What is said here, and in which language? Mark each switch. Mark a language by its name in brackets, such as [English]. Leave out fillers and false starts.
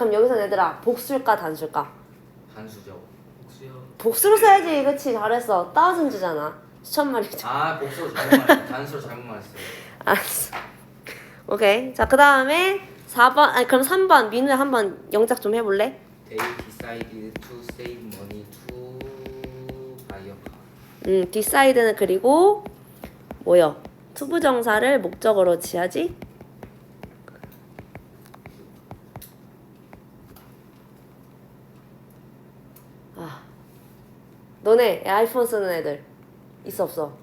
[Korean] 그럼 여기서 얘들아 복수일까 단수일까? 단수죠. 복수요. 복수로 써야지. 그치 잘했어. thousands잖아. 수천 마리죠. 아 복수로 잘못 말했어요. 단수로 잘못 말했어요. 알았어. 오케이. 자 그 다음에 4번 아니 그럼 3번 민우야 한번 영작 좀 해볼래? [English] They decided to save money to buy a car. [Korean] decide는 그리고 뭐요? 투부정사를 목적어로 지어야지. 아, 너네 아이폰 쓰는 애들 있어 없어?